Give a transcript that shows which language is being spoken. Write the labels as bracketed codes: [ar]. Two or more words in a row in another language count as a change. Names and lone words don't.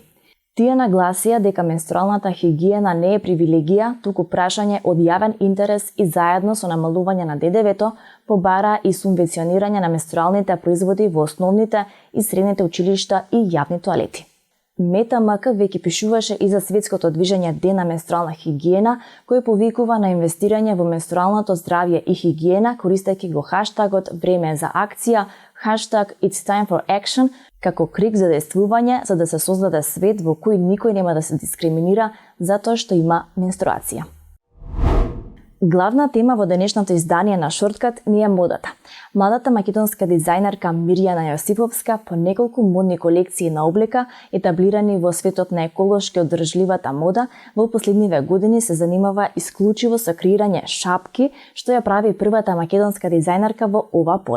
[mk] Тие нагласија дека менструалната хигиена не е привилегија, туку прашање од јавен интерес и заедно со намалување на ДДВ-то побараа и субвенционирање на менструалните производи во основните и средните училишта и јавни тоалети. Мета МК веќе пишуваше и за светското движење Ден на менструална хигиена, кој повикува на инвестирање во менструалното здравје и хигиена, користејќи го хаштагот Време за акција, хаштаг [en] It's time for action, [mk] како крик за действување за да се создаде свет во кој никој нема да се дискриминира затоа што има менструација. Главна тема во денешното издание на Шорткат ни е модата. Младата македонска дизајнерка Мирјана Јосифовска по неколку модни колекции на облека, етаблирани во светот на еколошки одржливата мода, во последниве години се занимава исклучиво со креирање шапки, што ја прави првата македонска дизајнерка во ова поле.